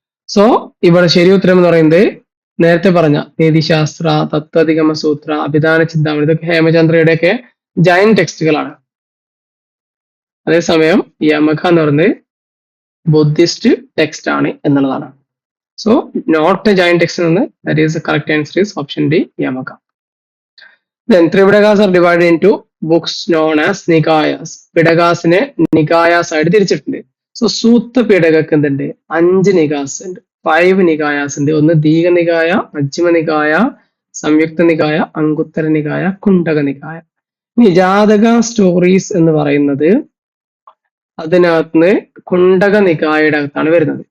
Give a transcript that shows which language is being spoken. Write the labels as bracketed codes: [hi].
[ml] So ഇവിടെ ശരി ഉത്തരം എന്ന് പറയുന്നത് നേരത്തെ പറഞ്ഞ നീതിശാസ്ത്ര, തത്വധിഗമ സൂത്ര, അഭിധാന ചിന്താമണി, ഇതൊക്കെ ഹേമചന്ദ്രയുടെ ഒക്കെ ജൈന്റ് ടെക്സ്റ്റുകളാണ്. അതേസമയം യമക എന്ന് പറയുന്നത് ബുദ്ധിസ്റ്റ് ടെക്സ്റ്റ് ആണ് എന്നുള്ളതാണ്. [en] So not a Jain text എന്ന്, that is correct answer is option D, Yamaka. Then Tripidakas are divided into books known as Nikayas. [ml] പിടകാസിനെ നികായാസ് ആയിട്ട് തിരിച്ചിട്ടുണ്ട്. സോ സൂത്ത പിടകക്ക് എന്തുണ്ട്? 5 നികാസ് ഉണ്ട്, 5 നികായാസ് ഉണ്ട്. ഒന്ന് ദീഘനികായ, മജ്ജിമ നികായ, സംയുക്ത നികായ, അങ്കുത്തര നികായ, കുണ്ടക നികായ. ഇനി ജാതക സ്റ്റോറീസ് എന്ന് പറയുന്നത് അതിനകത്ത് കുണ്ടക നികായയുടെ അകത്താണ് വരുന്നത്.